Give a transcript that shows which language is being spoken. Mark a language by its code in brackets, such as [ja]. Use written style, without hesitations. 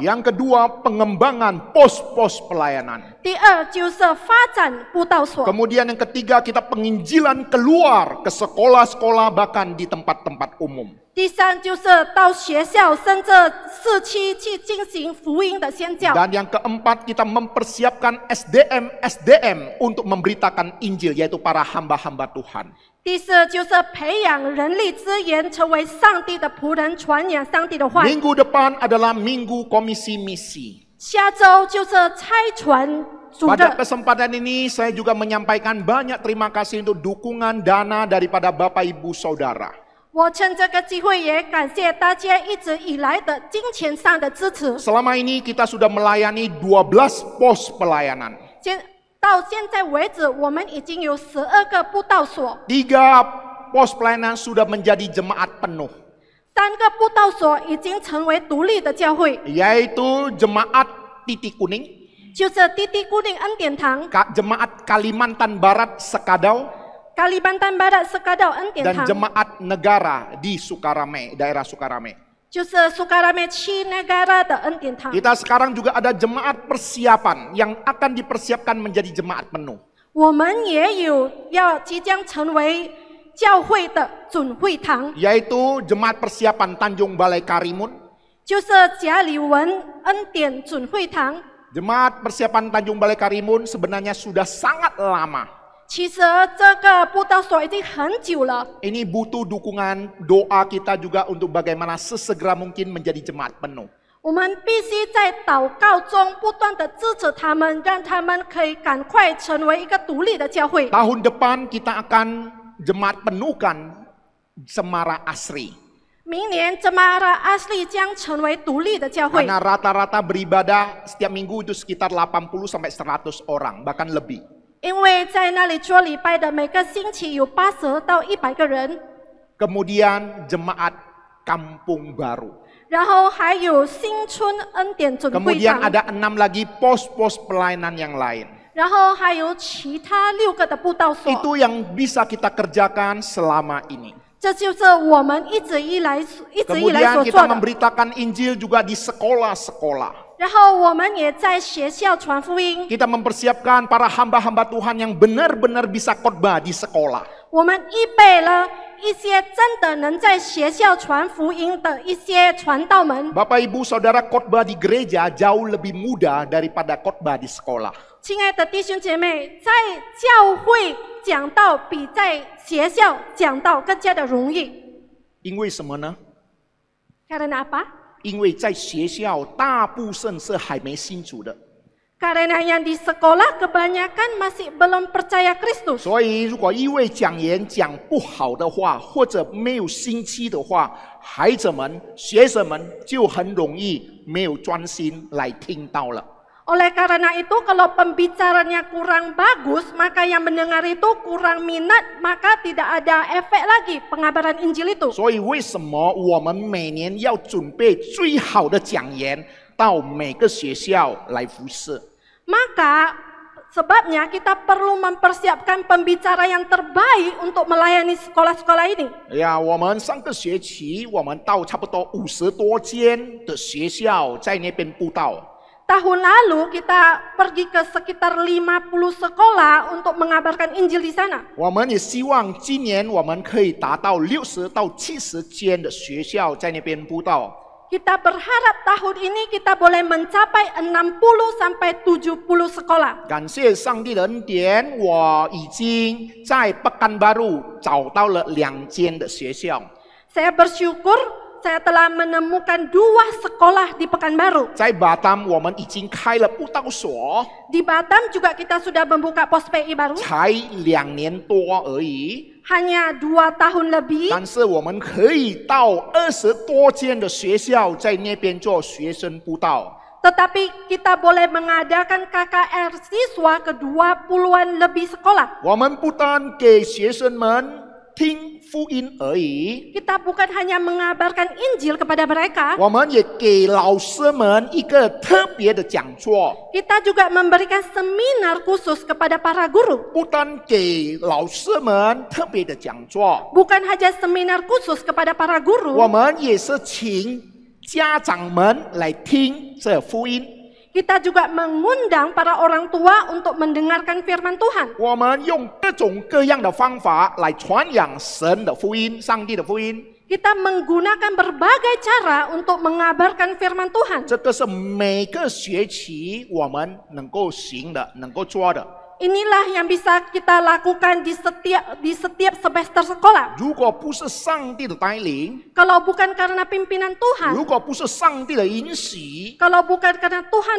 [id] Yang kedua, pengembangan pos-pos pelayanan. [zh] 第二就是发展布道所。 [id] Kemudian yang ketiga, kita penginjilan keluar ke sekolah-sekolah bahkan di tempat-tempat umum. [zh] 第三就是到学校甚至市区去进行福音的宣教。 [id] Dan yang keempat, kita mempersiapkan SDM untuk memberitakan Injil, yaitu para hamba-hamba Tuhan. [zh] 第四就是培养人力资源，成为上帝的仆人，传扬上帝的话。 [id] Minggu depan adalah minggu komisi misi. [zh] 下周就是差传主 [id] Pada [zh] 的。 [id] kesempatan ini saya juga menyampaikan banyak terima kasih untuk dukungan dana daripada Bapak Ibu Saudara. [zh] 我趁这个机会也感谢大家一直以来的金钱上的支持。 [id] Selama ini kita sudah melayani 12 pos pelayanan. [zh] 到现在为止，我们已经有12个布道所， [id] 3 pos pelayanan sudah menjadi jemaat penuh, [zh] 3个布道所已经成为独立的教会， [id] yaitu jemaat Titik Kuning, [zh] 就是滴滴固定恩典堂、 [id] jemaat Kalimantan Barat Sekadau, [zh] Kalimantan Barat Sekadau恩典 [id] dan [zh] 堂， [id] jemaat negara di Sukarame, daerah Sukarame. [zh] 就是苏格拉梅七negara的恩典堂。 [id] Kita sekarang juga ada jemaat persiapan yang akan dipersiapkan menjadi jemaat penuh. [zh] 我们也有要即将成为教会的准会堂， [id] Yaitu jemaat persiapan Tanjung Balai Karimun, [zh] 就是贾里文恩典准会堂。 [id] Jemaat persiapan Tanjung Balai Karimun sebenarnya sudah sangat lama. [zh] 其实这个布道所已经很久了， [id] Ini butuh dukungan doa kita juga untuk bagaimana sesegera mungkin menjadi jemaat penuh. [zh] 我们必须在祷告中不断的支持他们，让他们可以赶快成为一个独立的教会。 [id] Tahun depan kita akan jemaat penuhkan Semara Asri. [zh] 明年Cemara Asli将成为独立的教会， [id] Karena rata-rata beribadah setiap minggu itu sekitar 80 sampai 100 orang, bahkan lebih. [zh] 因为在那里做礼拜的每个星期有80到100个人， [id] Kemudian jemaat Kampung Baru. [zh] 然后还有新春恩典准会 [id] Kemudian [zh] 堂， [id] ada 6 lagi pos-pos pelayanan yang lain. [zh] 然后还有其他6个的布道所。 [id] Itu yang bisa kita kerjakan selama ini. [zh] 这就是我们一直以来所 [id] Kemudian [zh] 做 [id] kita [zh] 的。 [id] memberitakan Injil juga di sekolah-sekolah. [zh] 然后我们也在学校传福音， [id] Kita mempersiapkan para hamba-hamba Tuhan yang benar-benar bisa khotbah di sekolah. [zh] 我们预备了一些真的能在学校传福音的一些传道们。 [id] Bapak Ibu Saudara, khotbah di gereja jauh lebih mudah daripada khotbah di sekolah. [zh] 亲爱的弟兄姐妹，在教会讲道比在学校讲道更加的容易。因为什么呢？ [id] Karena apa? [zh] 因为在学校大部分是还没信主的， [id] Karena yang di sekolah kebanyakan masih belum percaya Kristus. [zh] 所以如果一位讲员讲不好的话，或者没有心机的话，孩子们、学生们就很容易没有专心来听到了。 [id] Oleh karena itu kalau pembicaranya kurang bagus, maka yang mendengar itu kurang minat, maka tidak ada efek lagi pengabaran Injil itu. [zh] 所以为什么我们每年要准备最好的讲员到每个学校来服侍？ [id] Maka sebabnya kita perlu mempersiapkan pembicara yang terbaik untuk melayani sekolah-sekolah ini. [zh] 呀，我们上个学期我们到差不多50多间的学校在那边布道。 [id] Tahun lalu kita pergi ke sekitar 50 sekolah untuk mengabarkan Injil di sana. [zh] 我们也希望今年我们可以达到60到70间的学校在那边布道。 [id] Kita berharap tahun ini kita boleh mencapai 60 sampai 70 sekolah. [zh] 感谢上帝的恩典，我已经在Pekanbaru找到了2间的学校。 [id] Saya bersyukur saya telah menemukan 2 sekolah di Pekanbaru. [zh] 在Batam 我们已经开了布道所， [id] Di Batam juga kita sudah membuka pos PI baru. [zh] 才2年多而已。 [id] Hanya 2 tahun lebih. [zh] 但是我们可以到20多间的学校，在那边做学生布道。 [id] Tetapi kita boleh mengadakan KKR siswa ke 20-an lebih sekolah. [zh] 我们不单给学生们听福音而已， [id] Kita bukan hanya mengabarkan Injil kepada mereka, [zh] 我们也给老师们一个特别的讲座。 [id] kita juga memberikan seminar khusus kepada para guru. [zh] 不单给老师们特别的讲座， [id] Bukan hanya seminar khusus kepada para [zh] 我 [id] guru, [zh] 们也是请家长们来听这福音。 [id] kita juga mengundang para orang tua untuk mendengarkan firman Tuhan. [zh] 我们用各种各样的方法来传扬神的福音、上帝的福音。 [id] Kita menggunakan berbagai cara untuk mengabarkan firman Tuhan. [zh] 这个是每个学期我们能够行的、能够做的。 [id] Inilah yang bisa kita lakukan di setiap semester sekolah. [zh] 如果不是上帝的带领， [id] Kalau bukan karena pimpinan Tuhan, [zh] 如果不是上帝的允许， [id] kalau bukan karena Tuhan